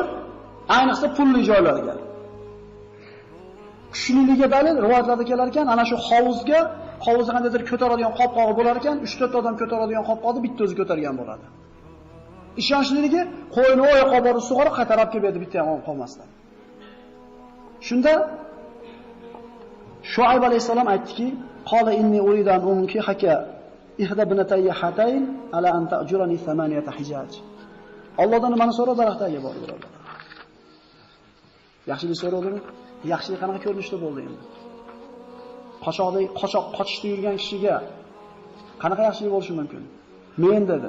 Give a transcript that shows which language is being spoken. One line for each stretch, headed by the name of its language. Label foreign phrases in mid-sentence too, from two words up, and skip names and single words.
Uzbek: Ayniqsa pulli joylarga. Kuchliligiga dalil rivoyatlarda kelar ekan, ana shu hovuzni qandaydir ko'taradigan qopqog'i bo'lar ekan, 3-4 odam ko'taradigan qopqoqni bitta o'zi ko'targan bo'ladi. Ishonchliligi qo'yni oyoqqa borib sug'orib qaytarib kelib edi, bitta ham olib qolmasdan. Shunda Shuayb alayhisalom aytdiki,
Arabic: قال إني أريد أن أنكحك إحدى ابنتي هاتين على أن تأجرني 8 حجج.
Uzbek: Allohdan nimani so'radi rahtaga bordi birodar. Yaxshilik so'radimi? Yaxshilik qanaqa ko'rinishda bo'ldi endi? Qochishda yurgan kishiga qanaqa yaxshilik bo'lishi mumkin? Men dedi.